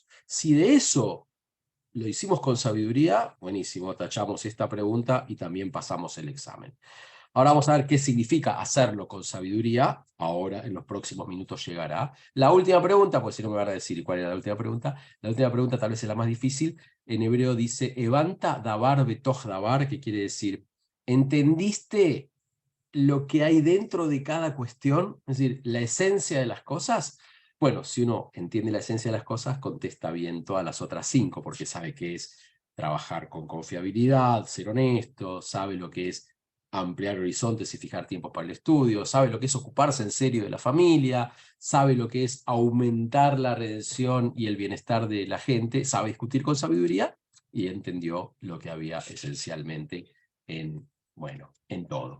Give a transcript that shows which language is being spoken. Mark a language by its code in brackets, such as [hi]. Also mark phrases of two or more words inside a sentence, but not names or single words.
[es] Si de eso lo hicimos con sabiduría, buenísimo, tachamos esta pregunta y también pasamos el examen. Ahora vamos a ver qué significa hacerlo con sabiduría. Ahora, en los próximos minutos llegará. La última pregunta, pues si no me van a decir cuál era la última pregunta. La última pregunta tal vez es la más difícil. En hebreo dice, [he] הבנת דבר בתוך דבר, [es] que quiere decir, ¿entendiste lo que hay dentro de cada cuestión? Es decir, la esencia de las cosas. Bueno, si uno entiende la esencia de las cosas, contesta bien todas las otras 5, porque sabe que es trabajar con confiabilidad, ser honesto, sabe lo que es ampliar horizontes y fijar tiempos para el estudio, sabe lo que es ocuparse en serio de la familia, sabe lo que es aumentar la redención y el bienestar de la gente, sabe discutir con sabiduría y entendió lo que había esencialmente en, bueno, en todo.